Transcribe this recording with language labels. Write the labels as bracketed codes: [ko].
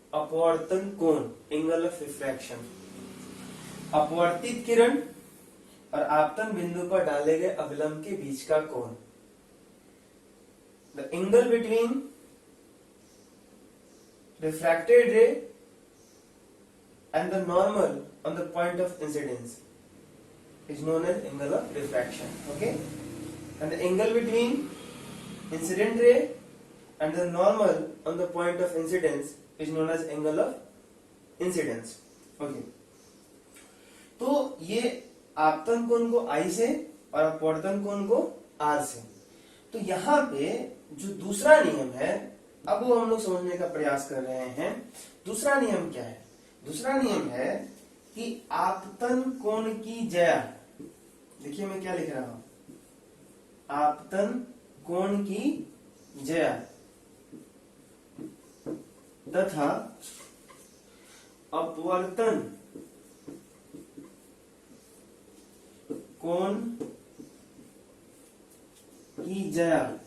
[hi] अपवर्तन कोण, angle of refraction. अपवर्तित किरण और आपतन बिंदु पर डाले गए अभिलंब के बीच का कोण, [en] The angle between refracted ray and the normal on the point of incidence is known as angle of refraction. Okay, and the angle between incident ray and the normal on the point of incidence is known as angle of incidence. [hi] Okay, तो ये आपतन कोण को I से और अपवर्तन कोण को R से। तो यहाँ पे जो दूसरा नियम है अब वो हम लोग समझने का प्रयास कर रहे हैं। दूसरा नियम क्या है? दूसरा नियम है कि आपतन कोण की ज्या, देखिए मैं क्या लिख रहा हूं, आपतन कोण की ज्या तथा अपवर्तन कोण की ज्या,